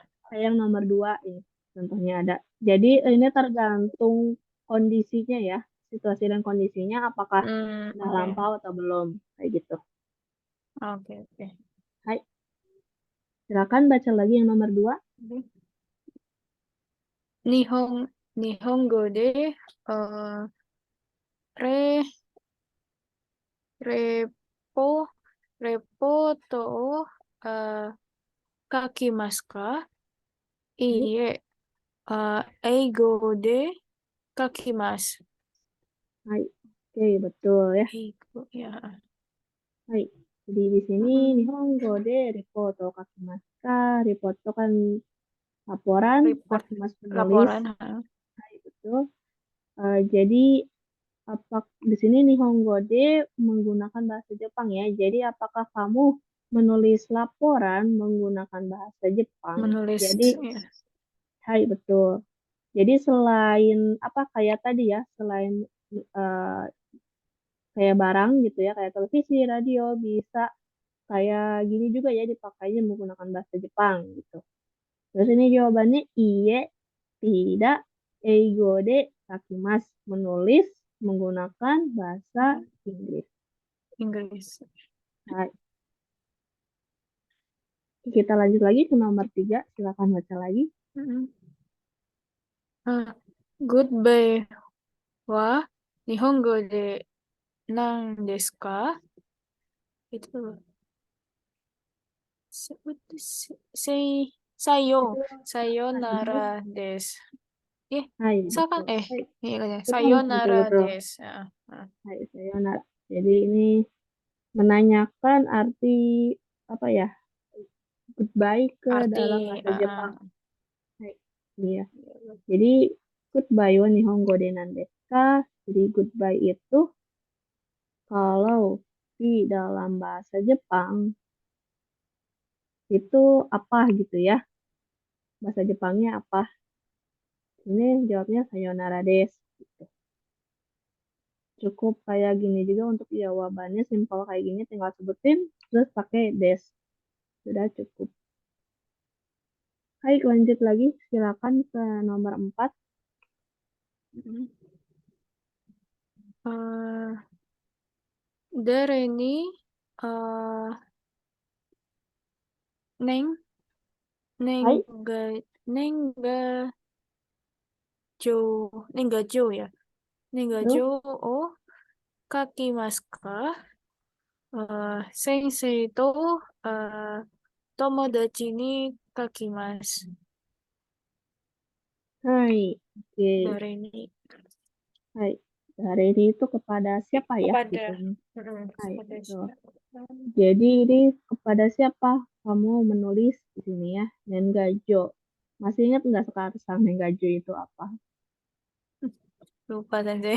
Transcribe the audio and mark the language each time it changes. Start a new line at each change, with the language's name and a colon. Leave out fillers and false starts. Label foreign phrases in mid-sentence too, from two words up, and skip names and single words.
Indonesian: kayak yang nomor 2 ini. Contohnya ada. Jadi ini tergantung kondisinya ya, situasi dan kondisinya apakah udah Oke. lampau atau belum, kayak gitu. Oke, oke. Hai, silakan baca lagi yang nomor 2.
Japanese: ニホン 日本語で えー、レ レポ ト えー、書きますか? Hai, いいえ、英語で書きます. hai.
Indonesian: Oke, betul ya. Eigo ya. Hai. Jadi di sini Mm-mm.
Japanese: 日本語でリポート書きますか.
Indonesian: Ripoto kan laporan, Report Kakimasu penulis. laporan. Hai, betul. Jadi apa di sini
Japanese: 日本語で
Indonesian: menggunakan bahasa Jepang ya. Jadi apakah kamu menulis laporan menggunakan bahasa Jepang? Menulis Jadi, ya. hai betul. Jadi selain apa kayak tadi ya, selain eh, kayak barang gitu ya, kayak televisi, radio, bisa kayak gini juga ya dipakainya menggunakan bahasa Jepang gitu. Terus ini jawabannya iye, tidak,
Japanese: 英語で書きます,
Indonesian: menulis menggunakan bahasa Inggris. Inggris. Hai. Kita lanjut lagi ke nomor 3. Silakan baca lagi.
Japanese: んん。あ、goodbye は日本語で何ですか?
Indonesian: Itu sayo Itu sayonara artinya, desu. Eh, hai, salah kan? betul. Hai, Iya kan ya. betul, betul, Sayonara betul. desu. Ah.
Japanese: はい、さようなら.
Indonesian: Jadi ini menanyakan arti apa ya? Goodbye ke Arti dalam bahasa Jepang. ah,
Japanese: Hai,
Indonesian: iya. Jadi
Japanese: goodbye は日本語で何ですか?
Indonesian: Jadi goodbye itu kalau di dalam bahasa Jepang itu apa gitu ya? Bahasa Jepangnya apa? Ini jawabnya
Japanese: さようならです.
Indonesian: Gitu. Cukup kayak gini juga untuk jawabannya simpel kayak gini tinggal sebutin terus pakai des. Sudah cukup. Baik, lanjut lagi. Silakan ke nomor 4.
Japanese: んん。えー、どれに えー、ねん ねん Hai, が ねん が じょう ねんがじょう や. ねんがじょう
Indonesian: tuh.
Japanese: を書きますか? 先生と えー、友達に書きます.
Indonesian: Hai, oke.
Japanese: どれに
Indonesian: Hai. Hari ini itu kepada siapa ya kepada gitu. Hai, kepada betul. siapa? Jadi ini kepada siapa kamu menulis di sini ya? Nengajo. Masih ingat nggak sekarang Nengajo itu apa? Lupa sensei.